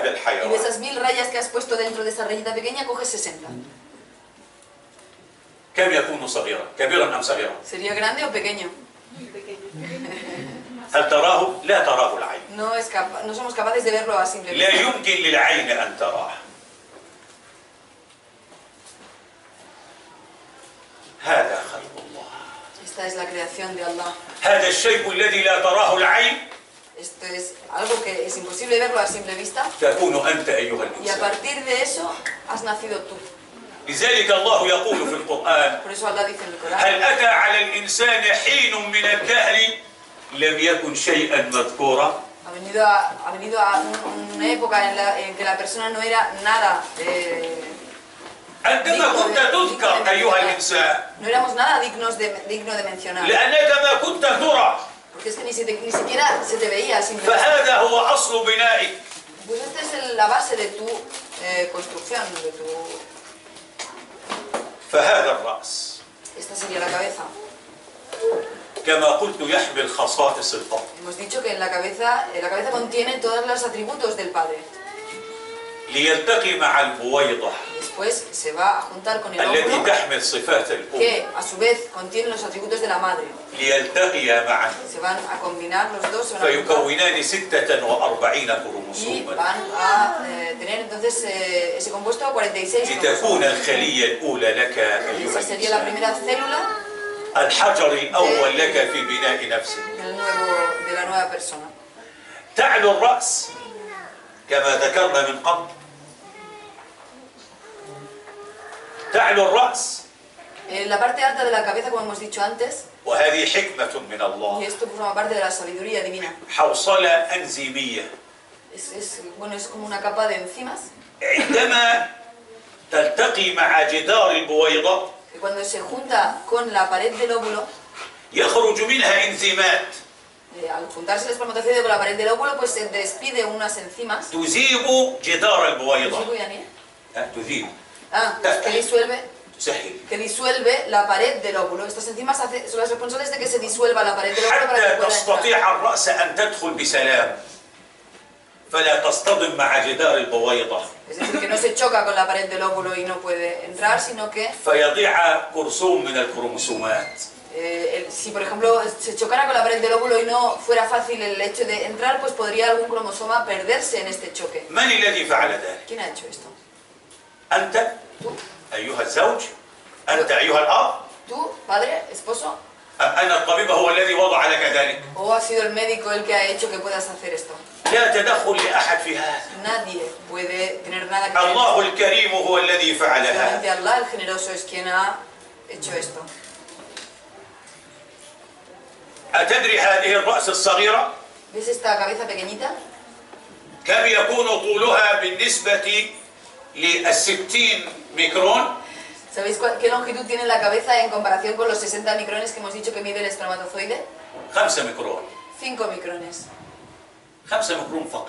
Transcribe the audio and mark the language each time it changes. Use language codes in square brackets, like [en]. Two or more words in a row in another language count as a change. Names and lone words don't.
[es] y de [ar] الحيوان. [es] esas 1000 rayas que has puesto dentro de esa rayita pequeña coges 60. [ar] كم يكون صغيرا؟ كبيرا أم صغيرا؟ [es] ¿Sería grande o pequeño? [ar] هل تراه؟ لا تراه العين. [es] No somos capaces de verlo a simple [ar] لا [es] vista. [ar] يمكن للعين أن تراه. هذا خلق الله. [es] Esta es la creación de Allah. [ar] هذا الشيء الذي لا تراه العين [es] Esto es algo que es imposible verlo a simple vista [ar] تكون أنت أيها [es] y a [ar] الإنسان. [es] partir de eso has nacido tú. [ar] لذلك الله يقول في القرآن: [es] Por eso Allah dice en el Corán, [ar] هل أتى على الإنسان حين من الدهر لم يكن شيئا مذكورا. [es] ha venido a una época en que la persona no era nada, [ar] عندما كنت تذكر أيها الإنسان [es] no éramos nada digno de mencionar. [ar] لأنك ما كنت ترى، [es] Porque es que ni siquiera se te veía simple vista. [ar] فهذا هو أصل بنائك. [es] Pues esta es la base de tu construcción, de tu... [ar] فهذا الرأس [es] Esta sería la cabeza. [ar] كما قلت يحمل خصائص الأب. [es] Hemos dicho que la cabeza contiene todos los atributos del padre. [ar] ليلتقي مع البويضة [es] Después se va a juntar con el [ar] التي [es] óvulo, [ar] تحمل صفات الأم، [es] que a su vez contiene los atributos de la madre. [ar] ليلتقيا معا [es] Se van a combinar los dos, se van a juntar [ar] فيكونان 46 [es] y [ar] كروموسوما [es] van a tener entonces ese compuesto 46 [ar] لتكون [es] cromosomas. [ar] الخلية الأولى لك أيها [es] Esa sería la [ar] الإنسان، [es] primera célula [ar] الحجر الأول لك في بناء نفسك. [es] de la nueva persona. [ar] تعلو الرأس كما ذكرنا من قبل، تعلو الرأس، [es] La parte alta de la cabeza, como hemos dicho antes, [ar] وهذه حكمة من [es] y [ar] الله، [es] esto forma parte de la sabiduría divina. [ar] حوصلة أنزيمية. [es] Bueno, es como una capa de enzimas [ar] عندما تلتقي مع جدار البويضة [es] que cuando se junta con la pared del óvulo, [ar] يخرج منها إنزيمات [es] al juntarse el espermatozoide con la pared del óvulo, pues se despide unas enzimas. [ar] تذيب جدار البويضة. [es] ¿Sí, Yanni? [ar] تذيب، تسهل، [es] que disuelve la pared del óvulo. Estas enzimas son las responsables de que se disuelva la pared del óvulo para que [ar] حتى [es] pueda entrar. [ar] تستطيع الرأس أن تدخل بسلام فلا تصطدم مع جدار البويضة [es] Es decir, que no se choca con la pared del óvulo y no puede entrar, sino que [ar] فيضيع كرسوم من الكروموسومات. [es] si por ejemplo se chocara con la pared del óvulo y no fuera fácil el hecho de entrar, pues podría algún cromosoma perderse en este choque. [ar] من الذي فعل ذلك؟ [es] ¿Quién ha hecho esto? [ar] أنت [es] ¿Tú? [ar] أيها الزوج، أنت أيها الأب، [es] ¿Tú, padre, esposo? [ar] أم أن الطبيب هو الذي وضع لك ذلك؟ [es] ¿O ha sido el médico el que ha hecho que puedas hacer esto? [ar] لا تدخل لأحد في هذا. [es] Nadie puede tener nada que ver. [ar] الله الكريم هو الذي فعل [es] Solamente [ar] هذا. [es] Allah, el generoso, es quien ha hecho esto. [ar] أتدري هذه الرأس الصغيرة [es] ¿Ves esta cabeza pequeñita? [ar] كم يكون طولها بالنسبة لل60 ميكرون؟ [es] ¿Sabéis qué longitud tiene la cabeza en comparación con los 60 micrones que hemos dicho que mide el espermatozoide? [ar] 5 ميكرون. [es] 5 micrones. [ar] 5 ميكرون فقط.